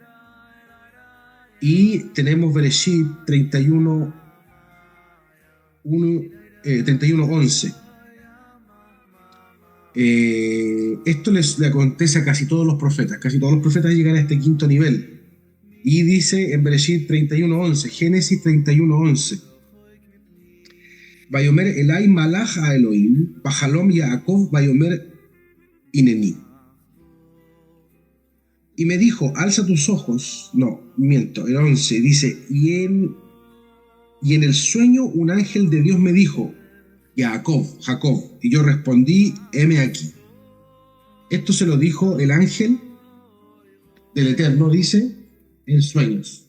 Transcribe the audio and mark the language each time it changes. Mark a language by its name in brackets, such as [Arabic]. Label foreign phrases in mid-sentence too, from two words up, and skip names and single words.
[Spanish] Y tenemos Bereshit 31:11. Esto le acontece a casi todos los profetas. Casi todos los profetas llegan a este quinto nivel. Y dice en Bereshit 31:11, Génesis 31:11, [Hebrew] ויאמר אלי מלאך האלהים בחלום יעקב ויאמר הנני. [Spanish] Y me dijo, alza tus ojos. No, miento, el 11 dice, y en el sueño un ángel de Dios me dijo, Jacob. Y yo respondí, heme aquí. Esto se lo dijo el ángel del Eterno, dice, en sueños.